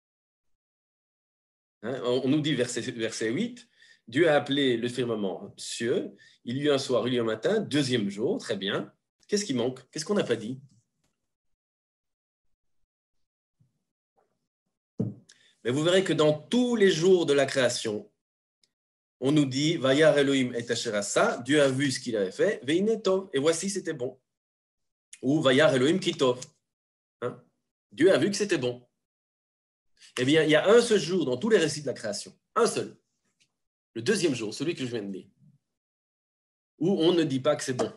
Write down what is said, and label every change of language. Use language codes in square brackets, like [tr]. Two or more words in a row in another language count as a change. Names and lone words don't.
[fr] On nous dit, verset 8, Dieu a appelé le firmament cieux, il y eut un soir, il y eut un matin, 2e jour, très bien. Qu'est-ce qui manque? Qu'est-ce qu'on n'a pas dit? Mais vous verrez que dans tous les jours de la création, on nous dit, [he] וירא אלהים את אשר עשה, [fr] Dieu a vu ce qu'il avait fait, [he] והנה טוב, [fr] et voici c'était bon. [he] Ou וירא אלהים כי טוב. [fr] Dieu a vu que c'était bon. Eh bien, il y a un seul jour dans tous les récits de la création, un seul. Le 2e jour, celui que je viens de lire, où on ne dit pas que c'est bon.